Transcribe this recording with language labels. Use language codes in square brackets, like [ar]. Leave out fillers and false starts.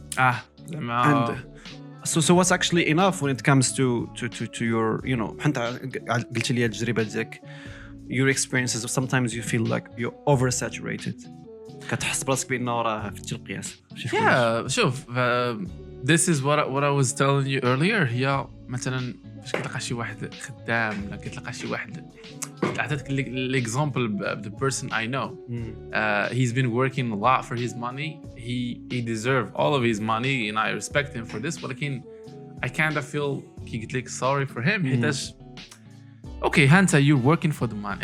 [en] And so what's actually enough when it comes to your [ar] حتى قلت لي التجربه ديالك [en] your experiences sometimes you feel like you're oversaturated [ar] كتحس براسك بانه راه فتي القياس. [en] شوف this is what I was telling you earlier. [ar] هي مثلا فاش كتلقى شي واحد خدام ولا كتلقى شي واحد عطيتك الاكزامبل [en] the person I know. He's been working a lot for his money. He deserves all of his money and I respect him for this. ولكن I kind of feel [ar] كي قلت لك [en] sorry for him. حيتاش [ar] اوكي ها انت [en] you're working for the money.